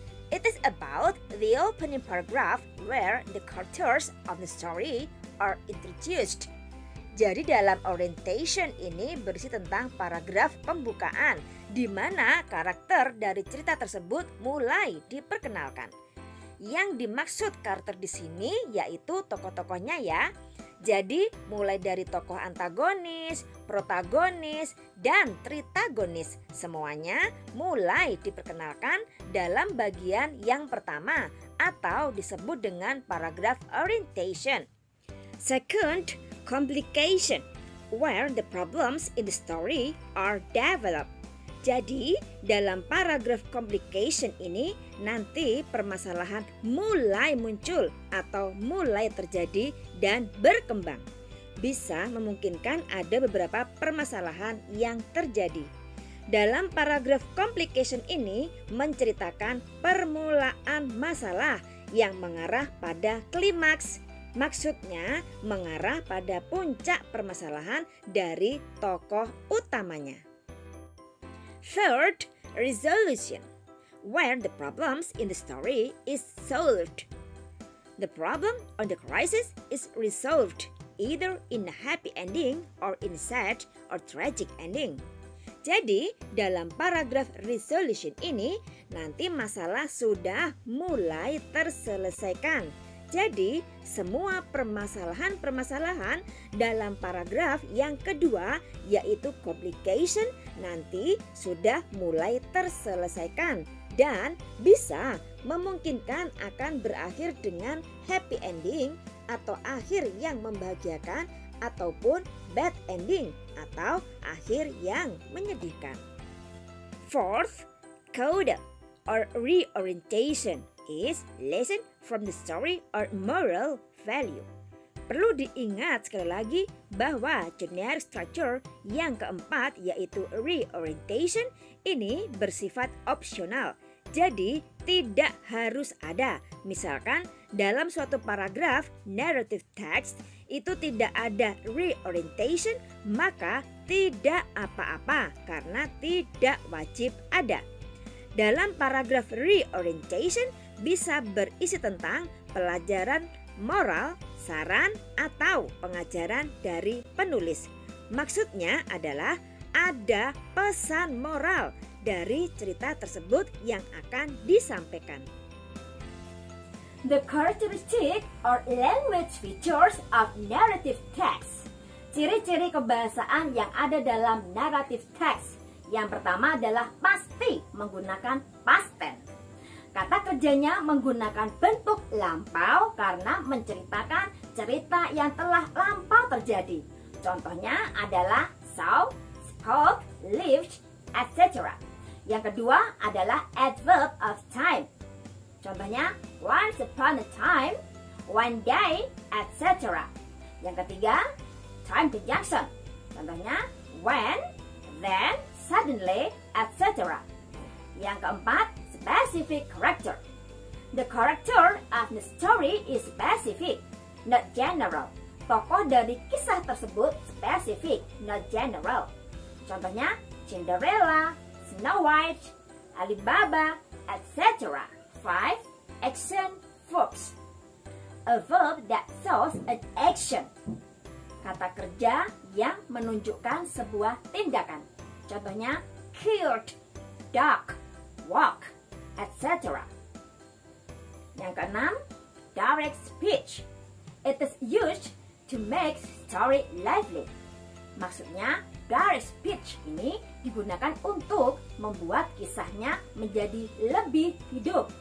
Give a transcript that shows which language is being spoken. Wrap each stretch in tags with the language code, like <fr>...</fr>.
<en>It is about the opening paragraph where the characters of the story are introduced.</en> <id>Jadi dalam orientation ini berisi tentang paragraf pembukaan di mana karakter dari cerita tersebut mulai diperkenalkan. Yang dimaksud karakter di sini yaitu tokoh-tokohnya ya. Jadi mulai dari tokoh antagonis, protagonis, dan tritagonis semuanya mulai diperkenalkan dalam bagian yang pertama atau disebut dengan paragraf orientation.</id> <en>Second, complication, where the problems in the story are developed.</en> <id>Jadi, dalam paragraf complication ini nanti permasalahan mulai muncul atau mulai terjadi dan berkembang. Bisa memungkinkan ada beberapa permasalahan yang terjadi. Dalam paragraf complication ini menceritakan permulaan masalah yang mengarah pada klimaks. Maksudnya mengarah pada puncak permasalahan dari tokoh utamanya.</id> <en>Third, resolution, where the problems in the story is solved. The problem or the crisis is resolved either in a happy ending or in a sad or tragic ending.</en> <id>Jadi, dalam paragraf resolution ini nanti masalah sudah mulai terselesaikan. Jadi, semua permasalahan-permasalahan dalam paragraf yang kedua yaitu complication nanti sudah mulai terselesaikan dan bisa memungkinkan akan berakhir dengan happy ending atau akhir yang membahagiakan ataupun bad ending atau akhir yang menyedihkan.</id> <en>Fourth, coda or reorientation is lesson from the story or moral value.</en> <id>Perlu diingat sekali lagi bahwa generic structure yang keempat yaitu reorientation ini bersifat opsional. Jadi tidak harus ada. Misalkan dalam suatu paragraf narrative text itu tidak ada reorientation, maka tidak apa-apa karena tidak wajib ada. Dalam paragraf reorientation bisa berisi tentang pelajaran moral, saran, atau pengajaran dari penulis. Maksudnya adalah ada pesan moral dari cerita tersebut yang akan disampaikan.</id> <en>The characteristic or language features of narrative text.</en> <id>Ciri-ciri kebahasaan yang ada dalam narrative text. Yang pertama adalah pasti menggunakan past tense. Kata kerjanya menggunakan bentuk lampau karena menceritakan cerita yang telah lampau terjadi. Contohnya adalah saw, spoke, lived, etc. Yang kedua adalah adverb of time. Contohnya</id> <en>once upon a time,</en> <id>one day, etc. Yang ketiga, time conjunction. Contohnya when, then, suddenly, etc. Yang keempat, specific character.</id> <en>The character of the story is specific, not general.</en> <id>Tokoh dari kisah tersebut spesifik,</id> <en>not general.</en> <id>Contohnya Cinderella, Snow White, Alibaba, etc. 5.</id> <en>Action verbs. A verb that shows an action.</en> <id>Kata kerja yang menunjukkan sebuah tindakan. Contohnya killed, duck, walk, etc. Yang keenam, direct speech.</id> <en>It is used to make story lively.</en> <id>Maksudnya, direct speech ini digunakan untuk membuat kisahnya menjadi lebih hidup.</id>